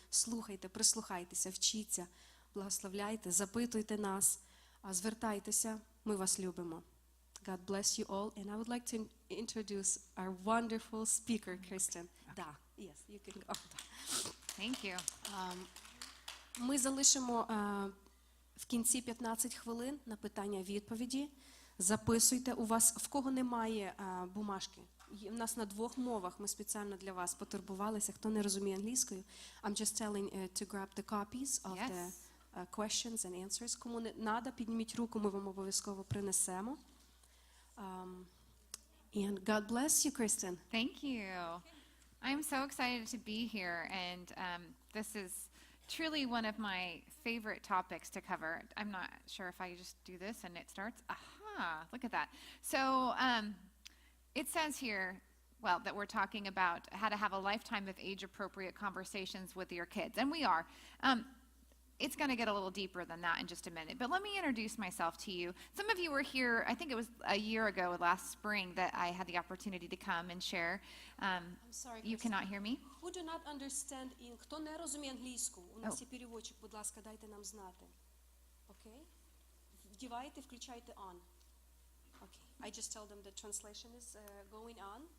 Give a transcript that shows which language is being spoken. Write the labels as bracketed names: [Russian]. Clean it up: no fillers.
[Ukrainian] Слухайте, прислухайтеся, вчіться, благословляйте, запитуйте нас, звертайтеся, ми вас любимо. [English] God bless you all. And I would like to introduce our wonderful speaker, Kristen. Да, yes, you can go. Thank you. [Ukrainian] Ми залишимо в кінці 15 хвилин на питання-відповіді. Записуйте. У вас, в кого немає бумажки, у нас на 2 мовах, ми спеціально для вас потурбувалися. Хто не розуміє англійською, [English] I'm just telling to grab the copies of the questions and answers. [Ukrainian] Кому не треба, підніміть руку, ми вам обов'язково принесемо. [English] And God bless you, Kristen. Thank you. I'm so excited to be here, and this is truly one of my favorite topics to cover. I'm not sure if I just do this and it starts. Aha, look at that. So it says here, well, that we're talking about how to have a lifetime of age-appropriate conversations with your kids, and we are. It's going to get a little deeper than that in just a minute, but let me introduce myself to you. Some of you were here, I think it was a year ago, last spring, that I had the opportunity to come and share. I'm sorry, You cannot hear me? Who do not understand, [Ukrainian] хто не розуміє англійську, у нас є переводчик, будь ласка, дайте нам знати. Окей? Вдівайте, включайте [English] on. Okay. I just tell them the translation is going on.